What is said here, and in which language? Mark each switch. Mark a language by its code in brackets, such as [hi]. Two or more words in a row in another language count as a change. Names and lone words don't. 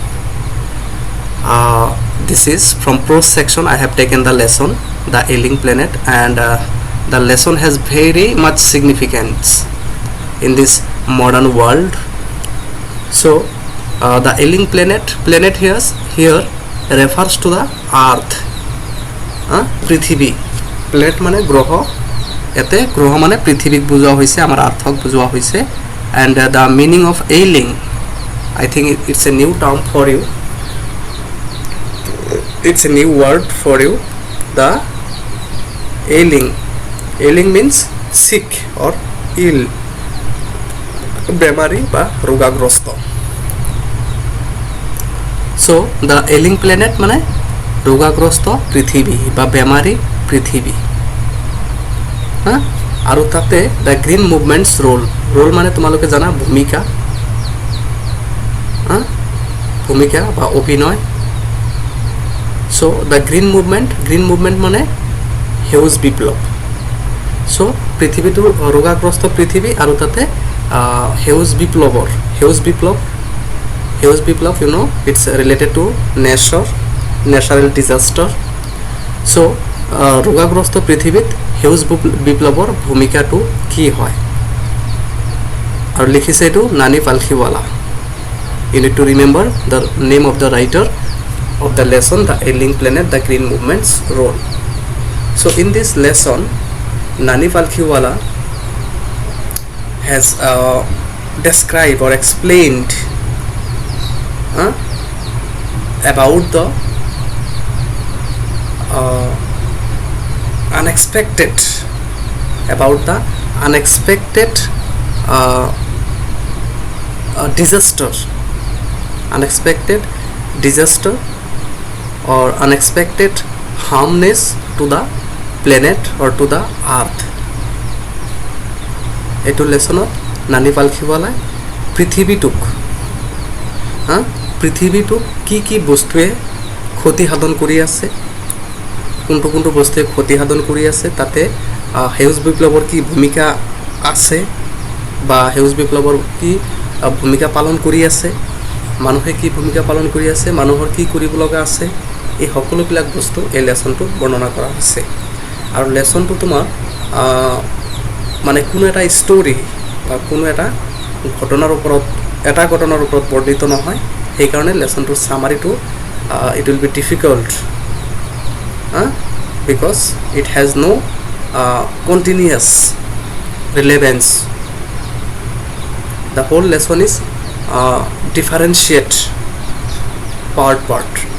[en] This is from prose section. I have taken the lesson, the ailing planet, and the lesson has very much significance in this modern world. So the ailing planet here refers to the earth, [as] পৃথিবী। প্লেনেট মানে গ্রহ, এতে গ্রহ মানে পৃথিবীক বুঝোৱা হৈছে, আমাৰ আৰ্থক বুঝোৱা হৈছে। [en] and the meaning of ailing, I think it's a new term for you, it's a new word for you. The ailing means sick or ill, [as] বেমাৰী বা ৰোগাগ্ৰস্ত। [en] so the ailing planet [as] মানে ৰোগাগ্ৰস্ত পৃথিৱী বা বেমাৰী পৃথিৱী। আৰু তাতে [en] the green movement's role [as] মানে তোমালোকে জানা ভূমিকা বা অভিনয়। [en] so the green movement [as] মানে সেউজ বিপ্লৱ। [en] so [as] পৃথিৱীটো ৰোগাগ্ৰস্ত পৃথিৱী আৰু তাতে সেউজ বিপ্লৱ [en] you know, it's related to natural disaster. [as] so ৰোগাগ্ৰস্ত পৃথিৱীত সেউজ বিপ্লৱৰ ভূমিকাটো কি হয় আৰু লিখিছে এইটো নানি পালখিৱালা। [en] you need to remember the name of the writer of the lesson, the ailing planet, the green movements role. so in this lesson Nani Palkhiwala has described or explained about the unexpected disaster or unexpected harmness to the planet or to the earth. [as] এইটো লেসনত নানি পালখিৱালাই পৃথিৱীটোক কি বস্তুৱে ক্ষতি সাধন কৰি আছে, কোনটো বস্তুৱে ক্ষতি সাধন কৰি আছে, তাতে সেউজ বিপ্লৱৰ কি ভূমিকা আছে বা সেউজ বিপ্লৱৰ কি ভূমিকা পালন কৰি আছে, মানুহে কি ভূমিকা পালন কৰি আছে, মানুহৰ কি কৰিব লগা আছে, এই সকলোবিলাক বস্তু এই লেসনটো বৰ্ণনা কৰা হৈছে। আৰু লেসনটো তোমাৰ মানে কোনো এটা ষ্টৰী বা কোনো এটা ঘটনাৰ ওপৰত বৰ্ণিত নহয়, সেইকাৰণে লেসনটোৰ সামাৰিটো [en] it will be difficult because it has no continuous relevance. The whole lesson is differentiate part.